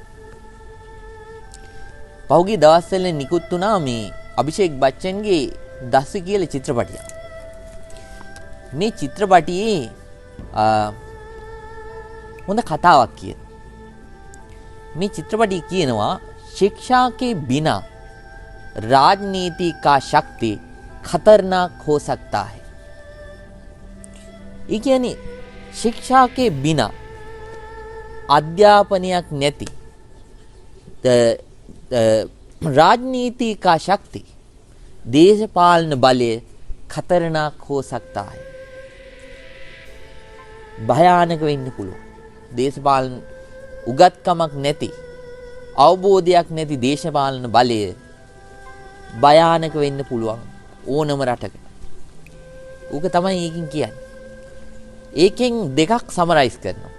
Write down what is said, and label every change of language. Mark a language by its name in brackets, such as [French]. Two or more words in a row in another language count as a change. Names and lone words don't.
[Sinhala] පහුගිය දවස්වල නිකුත් වුණා මේ අභිෂේක් බච්චන්ගේ දස්ස කියලා චිත්‍රපටියක්. මේ චිත්‍රපටියේ හොඳ කතාවක් කියන. මේ චිත්‍රපටිය කියනවා [Hindi] शिक्षा के बिना राजनीति का शक्ति खतरनाक हो सकता है. ये කියන්නේ शिक्षा के बिना [Sinhala] අධ්‍යාපනයක් නැති [Hindi] राजनीति का शक्ति [Sinhala] දේශපාලන බලය [Hindi] खतरनाक हो सकता है. [Sinhala] භයානක වෙන්න පුළුවන්. දේශපාලන උගත්කමක් නැති අවබෝධයක් නැති දේශපාලන බලය භයානක වෙන්න පුළුවන් ඕනම රටක. ඌක තමයි ඒකින් කියන්නේ. ඒකෙන් දෙකක් සමරයිස් කරනවා.